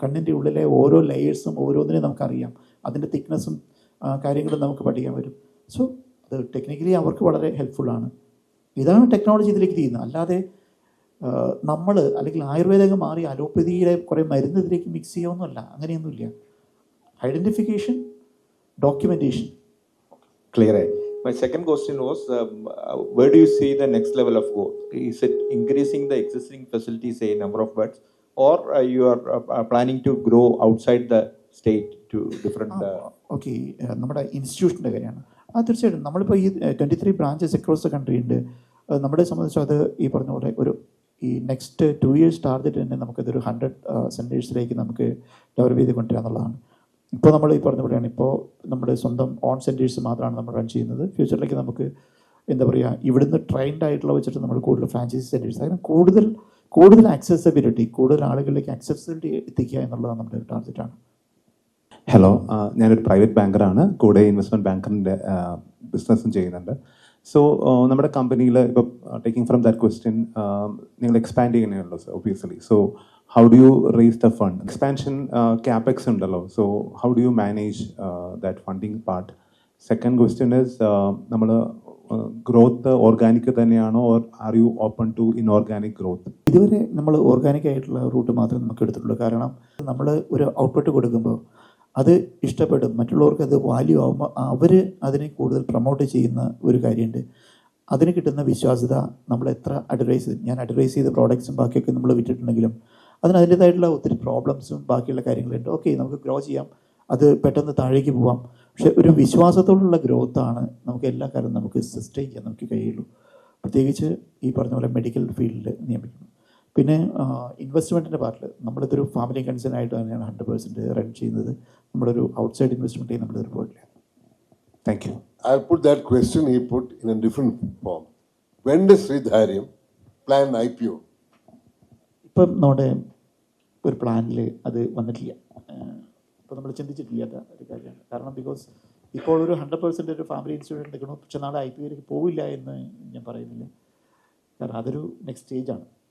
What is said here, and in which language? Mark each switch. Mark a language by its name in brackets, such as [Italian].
[Malayalam] കണ്ണിൻ്റെ ഉള്ളിലെ ഓരോ ലെയേഴ്സും ഓരോന്നിനെയും നമുക്കറിയാം, അതിൻ്റെ തിക്നെസ്സും കാര്യങ്ങളും നമുക്ക് പഠിക്കാൻ പറ്റും. സോ അത് ടെക്നിക്കലി അവർക്ക് വളരെ ഹെൽപ്ഫുള്ളാണ്. ഇതാണ് ടെക്നോളജി ഇതിലേക്ക് ചെയ്യുന്നത്. അല്ലാതെ നമ്മൾ അല്ലെങ്കിൽ ആയുർവേദം മാറി അലോപ്പതിയിലെ കുറേ മരുന്ന് ഇതിലേക്ക് മിക്സ് ചെയ്യുകയൊന്നുമല്ല, അങ്ങനെയൊന്നുമില്ല. Identification, documentation. [English] Clear. My second question was, where do you see the next level of growth? Is it increasing the existing facilities, say number of beds, or you are planning to grow outside the state to different? [Malayalam] Okay, നമ്മുടെ ഇൻസ്റ്റിറ്റ്യൂഷൻ്റെ കാര്യമാണ്. തീർച്ചയായിട്ടും നമ്മളിപ്പോൾ ഈ 23 branches [English] across the country [Malayalam] ഉണ്ട്. നമ്മളെ സംബന്ധിച്ച് അത് ഈ പറഞ്ഞ പോലെ ഈ നെക്സ്റ്റ് 2 years ടാർഗറ്റ് തന്നെ നമുക്കതൊരു 100 സെൻറ്റേഴ്സിലേക്ക് നമുക്ക് ഡെവലപ്പ് ചെയ്ത് കൊണ്ടുവരിക എന്നുള്ളതാണ്. ഇപ്പോൾ നമ്മൾ ഈ പറഞ്ഞ പോലെയാണ്, ഇപ്പോൾ നമ്മുടെ സ്വന്തം ഓൺ സെൻറ്റേഴ്സ് മാത്രമാണ് നമ്മൾ റൺ ചെയ്യുന്നത്. ഫ്യൂച്ചറിലേക്ക് നമുക്ക് എന്താ പറയുക, ഇവിടുന്ന് ട്രെയിൻഡ് ആയിട്ടുള്ള വെച്ചിട്ട് നമ്മൾ കൂടുതൽ ഫ്രാഞ്ചൈസി സെൻറ്റേഴ്സ്, കാരണം കൂടുതൽ ആക്സസിബിലിറ്റി, കൂടുതൽ ആളുകളിലേക്ക് ആക്സസിബിലിറ്റി എത്തിക്കുക എന്നുള്ളത് നമ്മുടെ ഒരു ടാർഗറ്റാണ്. ഹലോ, ഞാനൊരു പ്രൈവറ്റ് ബാങ്കറാണ്, കൂടെ ഇൻവെസ്റ്റ്മെൻറ്റ് ബാങ്കറിൻ്റെ ബിസിനസ്സും ചെയ്യുന്നുണ്ട്. സോ നമ്മുടെ കമ്പനിയിൽ ഇപ്പോൾ [English] taking from that question, [Malayalam] നിങ്ങൾ expand ചെയ്യുന്നതല്ലോ sir obviously. [English] So how do you raise the fund? Expansion capex [Malayalam] undallo, [English] so how do you manage that funding part? Second question is, [Malayalam] nammal growth organic thaneyano, [English] or are you open to inorganic growth? [Malayalam] ഇതുവരെ നമ്മൾ organic ആയിട്ടുള്ള root മാത്രമേ നമുക്ക് എടുത്തിട്ടുള്ളൂ. കാരണം നമ്മൾ ഒരു output കൊടുക്കുമ്പോൾ അത് ഇഷ്ടപ്പെടും, മറ്റുള്ളവർക്ക് അത് വാല്യൂ ആകുമ്പോൾ അവർ അതിനെ കൂടുതൽ പ്രൊമോട്ട് ചെയ്യുന്ന ഒരു കാര്യമുണ്ട്. അതിന് കിട്ടുന്ന വിശ്വാസ്യത നമ്മൾ എത്ര ഞാൻ അഡ്വൈസ് ചെയ്ത പ്രോഡക്ട്സും ബാക്കിയൊക്കെ നമ്മൾ വിറ്റിട്ടുണ്ടെങ്കിലും അതിന് അതിൻ്റേതായിട്ടുള്ള ഒത്തിരി പ്രോബ്ലംസും ബാക്കിയുള്ള കാര്യങ്ങളുണ്ട്. ഓക്കെ, നമുക്ക് ഗ്രോ ചെയ്യാം, അത് പെട്ടെന്ന് താഴേക്ക് പോവാം. പക്ഷെ ഒരു വിശ്വാസത്തോടുള്ള ഗ്രോത്താണ് നമുക്ക് എല്ലാ കാലവും നമുക്ക് സസ്റ്റെയിൻ ചെയ്യാൻ നമുക്ക് കഴിയുള്ളൂ. പ്രത്യേകിച്ച് ഈ പറഞ്ഞ പോലെ മെഡിക്കൽ ഫീൽഡിൽ നിയമിക്കണം. പിന്നെ ഇൻവെസ്റ്റ്മെൻറ്റിൻ്റെ പാർട്ടിൽ നമ്മളിതൊരു ഫാമിലി കൺസേൺ ആയിട്ട് തന്നെയാണ് 100% റൺ ചെയ്യുന്നത്. നമ്മളൊരു ഔട്ട്സൈഡ് ഇൻവെസ്റ്റ്മെൻറ്റ് നമ്മളിതൊരു പോയിട്ടില്ല. [English] Thank you. I'll put that question he put in a different form. When does Sridhariam plan IPO? [Malayalam] ഇപ്പം നമ്മുടെ ഒരു പ്ലാനിൽ അത് വന്നിട്ടില്ല. ഇപ്പോൾ നമ്മൾ ചിന്തിച്ചിട്ടില്ലാത്ത ഒരു കാര്യമാണ്. കാരണം ബിക്കോസ് ഇപ്പോൾ ഒരു 100% ഒരു ഫാമിലി ഇൻസ്റ്റിറ്റ്യൂഷൻ എടുക്കണം, പക്ഷെ നാളെ IPOയിലേക്ക് പോവില്ല എന്ന് ഞാൻ പറയുന്നില്ല. കാരണം അതൊരു നെക്സ്റ്റ് സ്റ്റേജാണ്.